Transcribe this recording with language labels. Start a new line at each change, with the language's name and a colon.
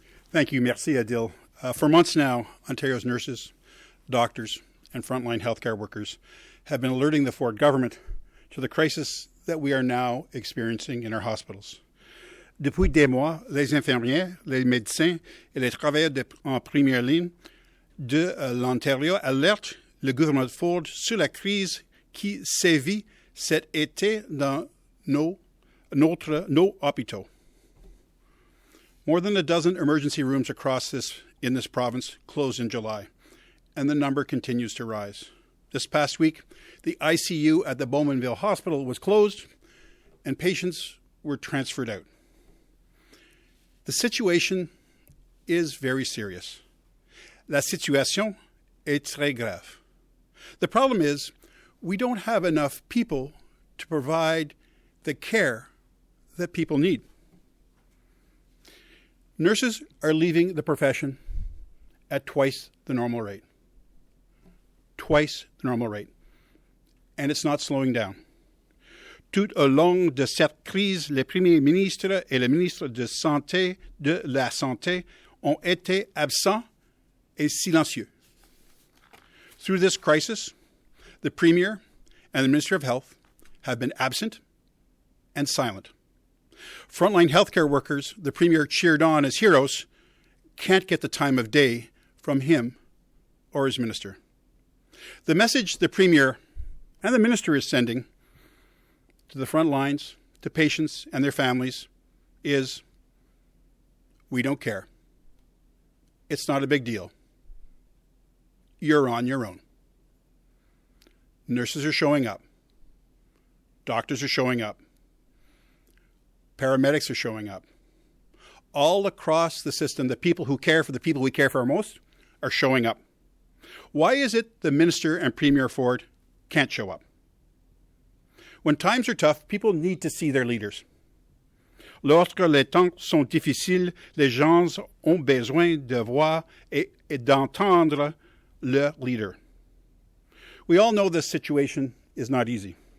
English: Thank you.
French: Merci,
English: Adil. For months now, Ontario's nurses, doctors, and frontline healthcare workers have been alerting the Ford government to the crisis that we are now experiencing in our hospitals.
French: Depuis des mois, les infirmières, les médecins et les travailleurs en première ligne de l'Ontario alertent le gouvernement Ford sur la crise qui sévit cet été dans nos hôpitaux.
English: More than a dozen emergency rooms in this province closed in July, and the number continues to rise. This past week, the ICU at the Bowmanville Hospital was closed, and patients were transferred out. The situation is very serious.
French: La situation est très grave.
English: The problem is, we don't have enough people to provide the care that people need. Nurses are leaving the profession at twice the normal rate. Twice the normal rate. And it's not slowing down.
French: Tout au long de cette crise, le Premier ministre et le ministre de la Santé ont été absents et silencieux.
English: Through this crisis, the Premier and the Minister of Health have been absent and silent. Frontline healthcare workers the Premier cheered on as heroes can't get the time of day from him or his minister. The message the Premier and the Minister is sending to the front lines, to patients and their families is, we don't care. It's not a big deal. You're on your own. Nurses are showing up. Doctors are showing up. Paramedics are showing up. All across the system, the people who care for the people we care for most are showing up. Why is it the Minister and Premier Ford can't show up? When times are tough, people need to see their leaders.
French: Lorsque les temps sont difficiles, les gens ont besoin de voir et d'entendre leur leader.
English: We all know this situation is not easy.